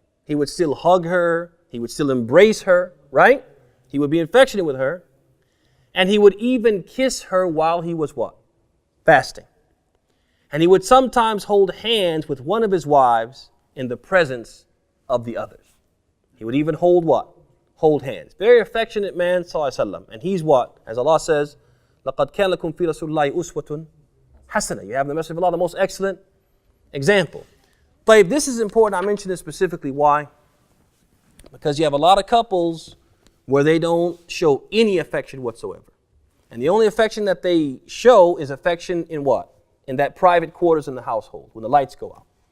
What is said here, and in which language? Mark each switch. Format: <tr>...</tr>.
<en>He would still hug her. He would still embrace her, right? He would be affectionate with her. And he would even kiss her while he was what? Fasting. And he would sometimes hold hands with one of his wives in the presence of the others. He would even hold what? Hold hands. Very affectionate man, sallallahu alaihi wasallam. And he's what? As Allah says,</en> <ar>لَقَدْ كَانَ لَكُمْ فِي رَسُولِ اللَّهِ أُسْوَةٌ حَسَنَةٌ.</ar> <en>You have in the Messenger of Allah the most excellent example. But this is important. I mention this specifically. Why? Because you have a lot of couples where they don't show any affection whatsoever. And the only affection that they show is affection in what? In that private quarters in the household when the lights go out.</en>